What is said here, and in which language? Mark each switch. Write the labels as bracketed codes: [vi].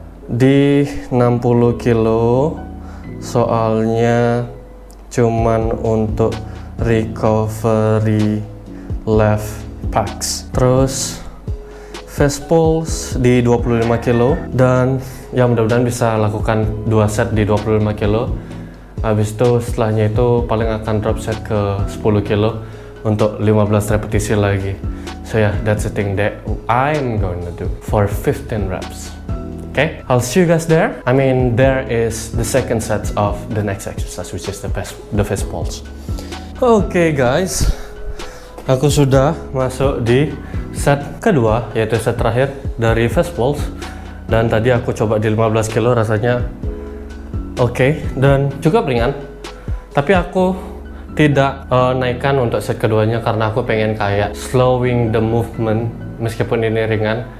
[id] Di 60 kilo soalnya cuman untuk [en] recovery left pecs. [id] Terus fist pulse di 25 kilo, dan ya mudah-mudahan bisa lakukan 2 set di 25 kilo. Habis itu setelahnya itu paling akan drop set ke 10 kilo untuk 15 repetisi lagi. [en] So yeah, that's the thing that I'm going to do for 15 reps. Okay, I'll see you guys there. I mean, there is the second set of the next exercise, which is the fist pulse. Okay guys, [id] aku sudah masuk di set kedua, yaitu set terakhir dari fist pulse. Dan tadi aku coba di 15 kilo, rasanya oke, dan cukup ringan. Tapi aku tidak naikkan untuk set keduanya karena aku pengen kayak [en] slowing the movement [id] meskipun ini ringan.